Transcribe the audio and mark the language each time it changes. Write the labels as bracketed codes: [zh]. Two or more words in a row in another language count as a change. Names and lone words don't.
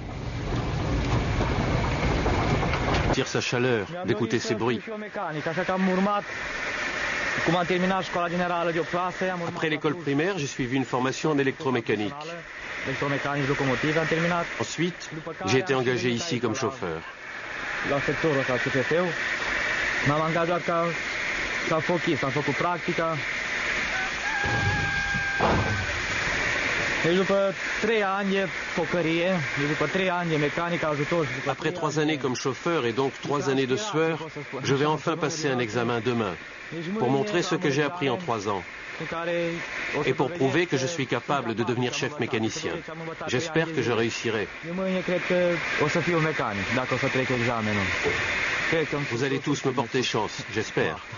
[fr] Tire sa chaleur d'écouter ces bruits. Après l'école primaire, j'ai suivi une formation en électromécanique. Ensuite, j'ai été engagé ici comme chauffeur. [ro] La sectorul ăsta CFT-ul. M-am angajat ca fochist, am făcut practica. Deci după 3 ani de focărie, după 3 ani de mecanică ajutor. [fr] Après 3 années comme chauffeur et donc 3 années de sueur, je vais enfin passer un examen demain pour montrer ce que j'ai appris en 3 ans et pour prouver que je suis capable de devenir chef mécanicien. J'espère que je réussirai. Vous allez tous me porter chance, j'espère.